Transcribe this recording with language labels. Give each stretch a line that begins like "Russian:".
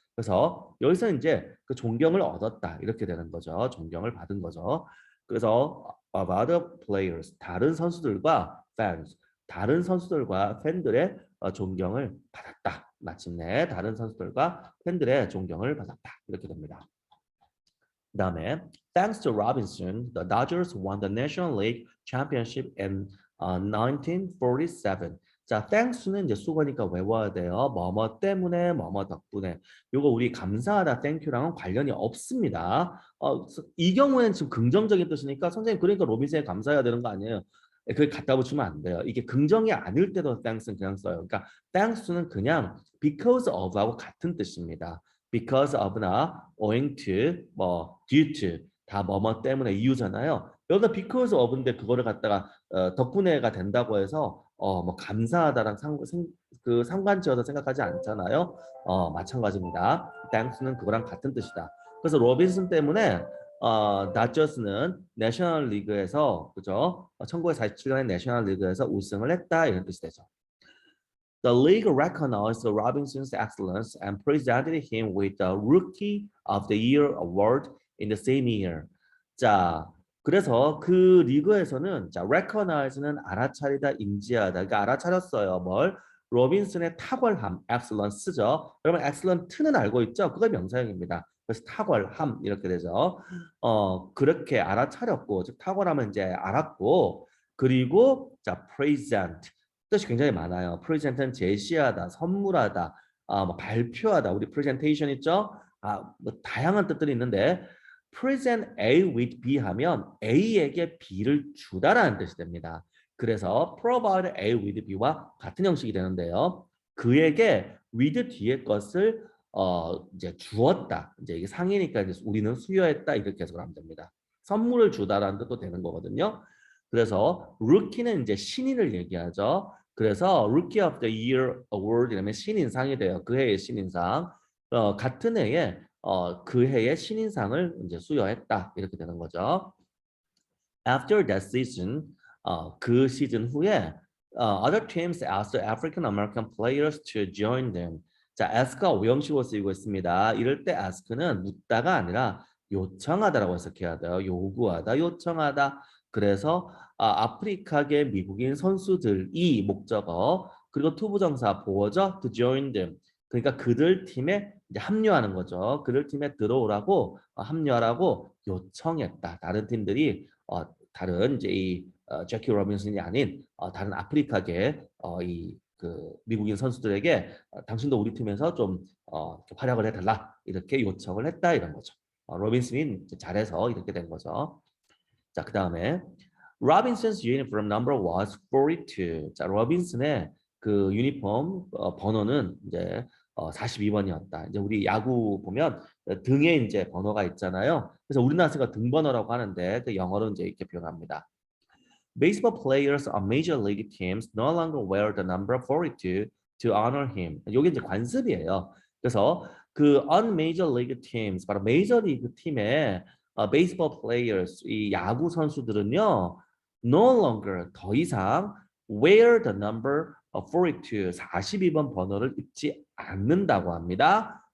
Korean: 그래서 여기서 이제 그 존경을 얻었다. 이렇게 되는 거죠. 존경을 받은 거죠. 그래서
English: of other players
Korean: 다른 선수들과 fans 다른 선수들과 팬들의 존경을 받았다. 마침내 다른 선수들과 팬들의 존경을 받았다. 이렇게 됩니다. 그다음에
English: Thanks to Robinson, the Dodgers won the National League Championship in 1947.
Korean: 자, thanks는 이제 수거니까 외워야 돼요. 뭐뭐 때문에, 뭐뭐 덕분에. 요거 우리 감사하다, thank유랑은 관련이 없습니다. 이 경우에는 지금 긍정적인 뜻이니까 선생님 그러니까 로빈슨에 감사해야 되는 거 아니에요? 그걸 갖다 붙이면 안 돼요. 이게 긍정이 아닐 때도 thanks는 그냥 써요. 그러니까 thanks는 그냥
English: because of
Korean: 하고 같은 뜻입니다.
English: because of
Korean: 나
English: owing to,
Korean: 뭐
English: due to
Korean: 다 뭐뭐 때문에 이유잖아요. 여기다 because of인데 그거를 갖다가 덕분에가 된다고 해서 뭐 감사하다랑 그 상관지어서 생각하지 않잖아요. 마찬가지입니다. thanks는 그거랑 같은 뜻이다. 그래서 로빈슨 때문에 다저스는 내셔널 리그에서 그죠? 1947년에 내셔널 리그에서 우승을 했다 이런 뜻이 되죠.
English: The league recognized Robinson's excellence and presented him with the Rookie of the Year award in the same year.
Korean: 자, 그래서 그 리그에서는 자, recognize는 알아차리다, 인지하다. 그러니까 알아차렸어요. 뭘? 로빈슨의 탁월함, excellence죠. 여러분 excellent는 알고 있죠? 그거 명사형입니다. 그래서 탁월함 이렇게 되죠. 그렇게 알아차렸고, 즉 탁월함은 이제 알았고, 그리고 자, present. 뜻이 굉장히 많아요. 프레젠트는 제시하다, 선물하다, 뭐 발표하다. 우리 프레젠테이션 있죠? 뭐 다양한 뜻들이 있는데
English: present A with B
Korean: 하면 A에게 B를 주다라는 뜻이 됩니다. 그래서
English: provide A with B
Korean: 와 같은 형식이 되는데요. 그에게 with 뒤에 것을 이제 주었다. 이제 이게 상이니까 이제 우리는 수여했다 이렇게 해석을 하면 됩니다. 선물을 주다라는 뜻도 되는 거거든요. 그래서 루키는 이제 신인을 얘기하죠. 그래서
English: Rookie of the Year Award
Korean: 이라면 신인상이 돼요. 그 해의 신인상. 같은 해에 그 해의 신인상을 이제 수여했다 이렇게 되는 거죠.
English: After that season,
Korean: 그 시즌 후에
English: other teams asked African American players to join them.
Korean: 자, ask가 오형식으로 쓰이고 있습니다. 이럴 때 ask는 묻다가 아니라 요청하다라고 해석해야 돼요. 요구하다, 요청하다. 그래서 아프리카계 미국인 선수들이 목적어 그리고 투부정사 보어죠.
English: to join them.
Korean: 그러니까 그들 팀에 이제 합류하는 거죠. 그들 팀에 들어오라고 합류하라고 요청했다. 다른 팀들이 다른 이제 이 제키 로빈슨이 아닌 다른 아프리카계 이 그 미국인 선수들에게 당신도 우리 팀에서 좀 활약을 해달라 이렇게 요청을 했다 이런 거죠. 로빈슨이 잘해서 이렇게 된 거죠.
English: 자, 그 다음에 Robinson's uniform number was 42.
Korean: 자, 로빈슨의 그 유니폼 번호는 이제 42번이었다. 이제 우리 야구 보면 등에 이제 번호가 있잖아요. 그래서 우리나라에서 등번호라고 하는데 그 영어로 이제 이렇게 표현합니다.
English: Baseball players on major league teams no longer wear the number 42 to honor him.
Korean: 이게 이제 관습이에요. 그래서 그
English: on major league teams,
Korean: 바로 메이저리그 팀의
English: baseball players,
Korean: 이 야구 선수들은요,
English: no longer
Korean: 더 이상
English: wear the number 42,
Korean: 42번 번호를 입지 않는다고 합니다.